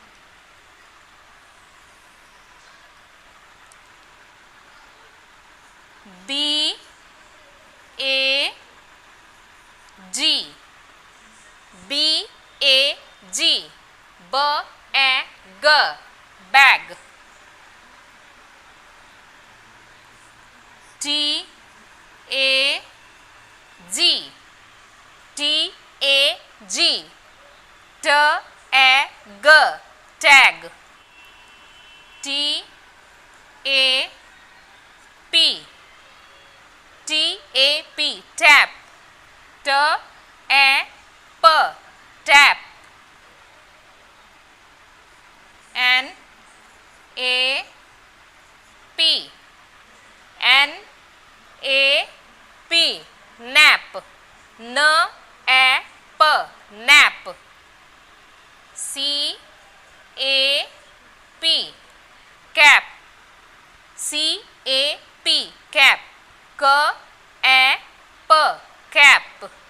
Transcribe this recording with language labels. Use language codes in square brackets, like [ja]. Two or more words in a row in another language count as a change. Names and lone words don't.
[en] B A G, B A G, [hi] ब ए ग, [en] bag। T A G, T A G, [hi] ट ए ग, [en] tag। T A P, T A P, tap। [hi] ट ए प, tap। [en] N A P, N A P, nap। [hi] न ए प, [en] nap। C A P, cap। C A P, cap। [hi] क ए प, cap।